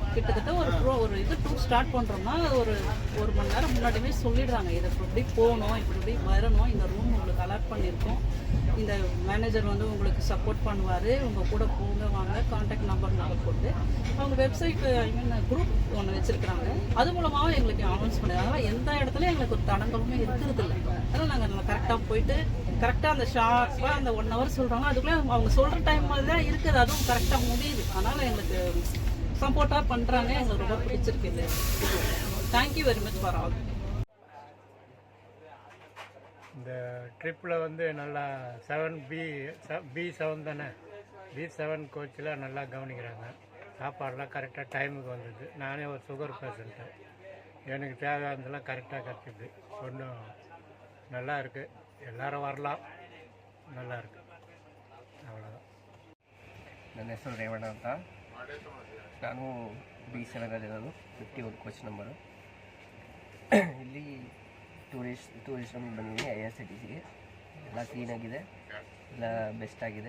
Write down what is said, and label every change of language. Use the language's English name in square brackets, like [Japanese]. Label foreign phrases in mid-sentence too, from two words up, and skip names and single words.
[Tamil] கிட்டத்தட்ட ஒரு இது [English] tour start [Tamil] பண்ணுறோம்னா ஒரு மணி நேரம் முன்னாடியுமே சொல்லிடுறாங்க, இதை இப்படி போகணும், இப்படி வரணும், இந்த ரூம் உங்களுக்கு அலாட் பண்ணியிருக்கோம், இந்த மேனேஜர் வந்து உங்களுக்கு சப்போர்ட் பண்ணுவார், உங்கள் கூட போங்க வாங்க, [English] contact number [Tamil] நாங்கள் போட்டு அவங்க [English] website group [Tamil] ஒன்று வச்சுருக்குறாங்க. அது மூலமாகவும் எங்களுக்கு அனௌன்ஸ் பண்ணுறாங்க. அதனால் எந்த இடத்துலையும் எங்களுக்கு ஒரு தடங்களுமே இருக்கிறது இல்லை. அதனால் நாங்கள் கரெக்டாக போயிட்டு கரெக்டாக அந்த ஷார்ப்பாக அந்த 1 hour சொல்கிறாங்க, அதுக்குள்ளே அவங்க சொல்கிற டைம் மாதிரி தான் இருக்குது, அதுவும் கரெக்டாக முடியுது. அதனால் எங்களுக்கு சப்போர்ட்டாக பண்ணுறாங்க. எங்களுக்கு ரொம்ப பிடிச்சிருக்கு இது. [English] thank you very much for all. [Tamil] இந்த ட்ரிப்பில் வந்து நல்லா 7B7 தானே B7 கோச்சில் நல்லா கவனிக்கிறாங்க. சாப்பாடெலாம் கரெக்டாக டைமுக்கு வந்தது. நானே ஒரு [English] sugar patient, [Tamil] எனக்கு தேவையானதெல்லாம் கரெக்டாக கிடச்சிது. ஒன்றும் நல்லா இருக்குது. எல்லோரும் வரலாம், நல்லா இருக்குது. [Kannada] ಅவ்வಳೋದು. ನನ್ನ ಹೆಸರು ರೇವಣ್ಣ ಅಂತ. ನಾನು B7 51 [English] coach number. [Kannada] ಇಲ್ಲಿ ಟೂರಿಸ್ಟ್ ಬಂದಿದ್ದೀನಿ IRCTCಗೆ. ಎಲ್ಲ ಕ್ಲೀನಾಗಿದೆ, ಎಲ್ಲ ಬೆಸ್ಟ್ ಆಗಿದೆ.